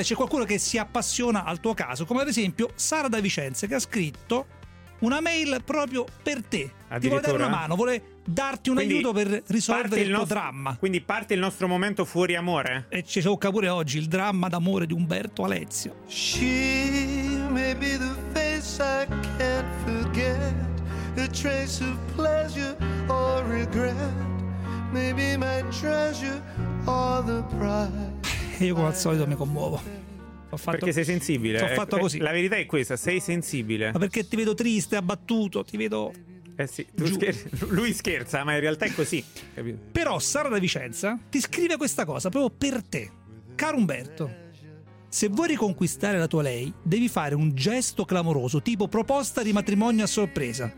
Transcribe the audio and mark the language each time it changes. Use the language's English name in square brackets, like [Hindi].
[Italian] C'è qualcuno che si appassiona al tuo caso, come ad esempio Sara da Vicenza, che ha scritto una mail proprio per te. Ti vuole dare una mano, vuole darti un aiuto per risolvere il tuo dramma. Quindi parte il nostro momento fuori amore. E ci tocca pure oggi il dramma d'amore di Umberto Alezio. [English] She may be the face I can't forget, a trace of pleasure or regret, maybe my treasure or the prize. [Italian] Io come al solito mi commuovo. Perché sei sensibile. Ho fatto così. La verità è questa, sei sensibile. Ma perché ti vedo triste, abbattuto, ti vedo... Eh sì, lui scherza, ma in realtà è così. Capito? Però Sara da Vicenza ti scrive questa cosa proprio per te. Caro Umberto, se vuoi riconquistare la tua lei, devi fare un gesto clamoroso, tipo proposta di matrimonio a sorpresa.